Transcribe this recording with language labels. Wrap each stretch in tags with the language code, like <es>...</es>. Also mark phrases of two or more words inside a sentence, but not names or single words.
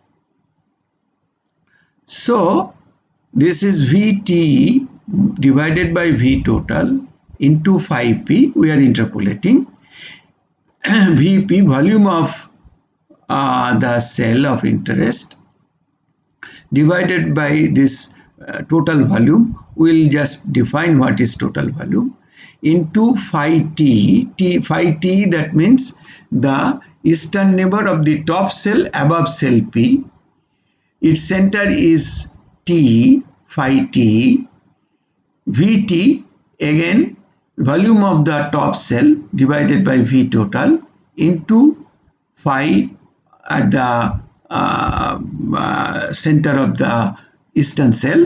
<en>So this is Vte divided by V total into phi p. We are interpolating. Vp, volume of the cell of interest, divided by this total volume. We'll just define what is total volume, into phi t. Phi t, that means the eastern neighbor of the top cell above cell P. Its center is T, phi t. Vt, again volume of the top cell divided by V total into phi at the center of the eastern cell.</en>